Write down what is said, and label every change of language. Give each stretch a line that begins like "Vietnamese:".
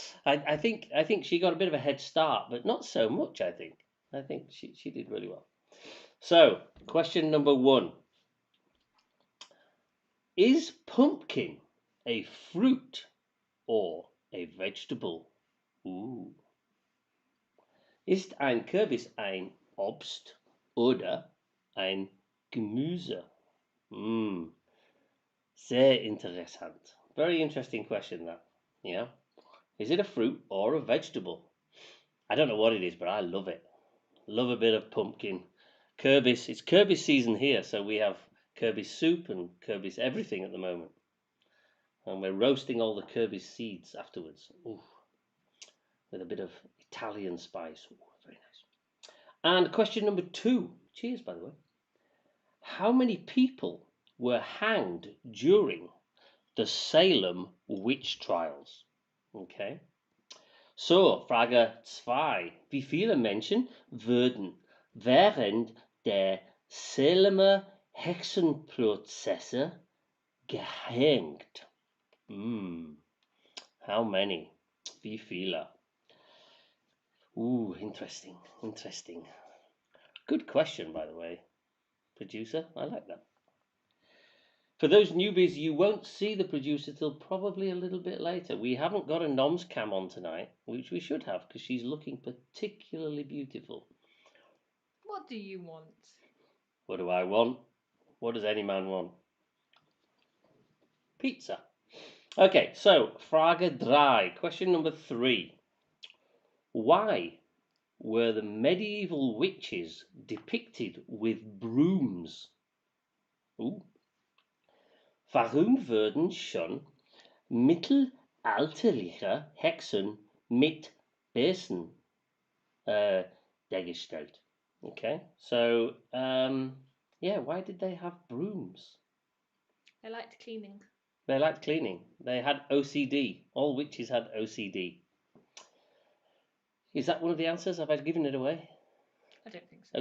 English: I think she got a bit of a head start, but not so much, I think. I think she did really well. So, question number one. Is pumpkin a fruit or a vegetable? Ooh.
German: Ist ein Kürbis ein Obst oder ein Gemüse? Sehr interessant.
English: Very interesting question, that. Yeah. Is it a fruit or a vegetable? I don't know what it is, but I love it. Love a bit of pumpkin. Kürbis. It's Kürbis season here, so we have Kürbis soup and Kürbis everything at the moment. And we're roasting all the Kürbis seeds afterwards. Ooh, with a bit of Italian spice. Ooh, very nice. And question number 2. Cheers, by the way. How many people were hanged during the Salem witch trials? Okay. So,
German: Frage 2. Wie viele Menschen wurden während der Salemer Hexenprozesse gehängt?
English: How many?
German: Wie viele?
English: Ooh, interesting. Good question, by the way, producer. I like that. For those newbies, you won't see the producer till probably a little bit later. We haven't got a Noms cam on tonight, which we should have because she's looking particularly beautiful. What do you want? What do I want? What does any man want? Pizza. Okay, so
German: Frage 3.
English: Question number 3. Why were the medieval witches depicted with brooms? Ooh.
German: Warum wurden schon mittelalterliche Hexen mit Besen dargestellt?
English: Okay, so why did they have brooms? I liked cleaning. They liked cleaning. They had OCD. All witches had OCD. Is that one of the answers? Have I given it away? I don't think so.